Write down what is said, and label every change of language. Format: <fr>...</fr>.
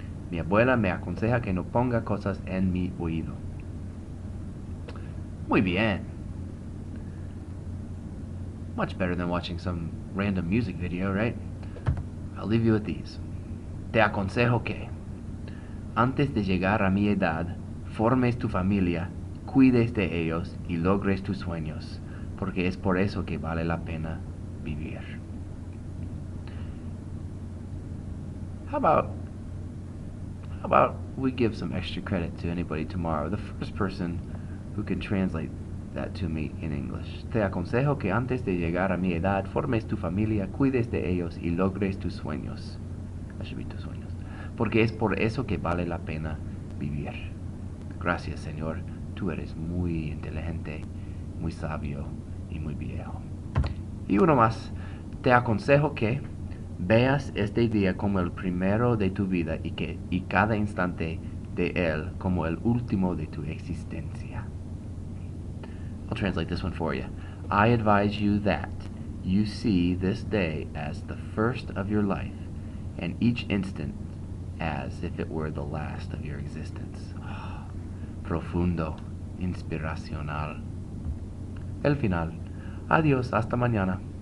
<es>Mi abuela me aconseja que no ponga cosas en mi oído. Muy bien.</es> <en>Much better than watching some random music video, right? I'll leave you with these.</en> <es>Te aconsejo que, antes de llegar a mi edad, formes tu familia, cuides de ellos y logres tus sueños, porque es por eso que vale la pena vivir.</es> <en>How about we give some extra credit to anybody tomorrow? The first person who can translate that to me in English.</en> <es>Te aconsejo que antes de llegar a mi edad formes tu familia, cuides de ellos y logres tus sueños.</es> <en>That should be</en> <es>tus sueños. Porque es por eso que vale la pena vivir. Gracias, Señor. Tú eres muy inteligente, muy sabio y muy viejo. Y uno más. Te aconsejo que veas este día como el primero de tu vida y cada instante de él como el último de tu existencia.</es> <en>I'll translate this one for you. I advise you that you see this day as the first of your life, and each instant as if it were the last of your existence.</en> <es>Profundo, inspiracional. El final. Adiós, hasta mañana.</es>